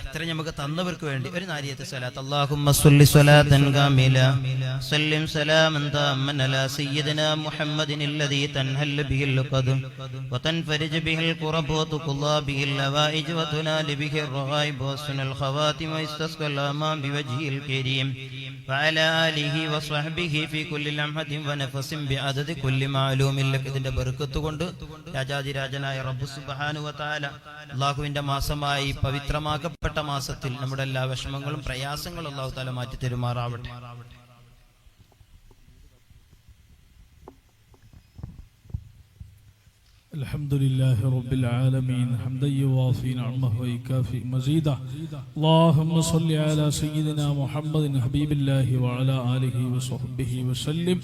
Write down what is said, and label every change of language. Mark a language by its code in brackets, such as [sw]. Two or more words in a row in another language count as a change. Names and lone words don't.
[ml] ഇത്ര നമുക്ക് തന്നവർക്ക് വേണ്ടി ഒരു നാരിയത്ത് സ്വലാത്ത്. [ar] اللهم صل صلاة كاملة وسلم سلاما تاما على سيدنا محمد الذي تنحل به العقد وتنفرج به الكرب وتقضى به الحوائج وتنال به الرغائب وحسن الخواتيم ويستسقى الغمام بوجهه الكريم وعلى آله وصحبه في كل لمحة ونفس بعدد كل معلوم لك. [ml] ഇതിന്റെ ബർക്കത്ത് കൊണ്ട് രാജാതിരാജനായ റബ്ബ് [ar] سبحانه وتعالى [ml] അല്ലാഹുവിന്റെ മാസമായി പവിത്രമാക്കപ്പെട്ട മാസത്തിൽ നമ്മുടെ എല്ലാ വിഷമങ്ങളും പ്രയാസങ്ങളും അല്ലാഹു തആല മാറ്റി തരുമാറാവട്ടെ. [ar] الحمد لله رب العالمين حمدا يوافي نعمه ويكافئ مزيده. اللهم صل على سيدنا محمد حبيب الله وعلى آله وصحبه وسلم.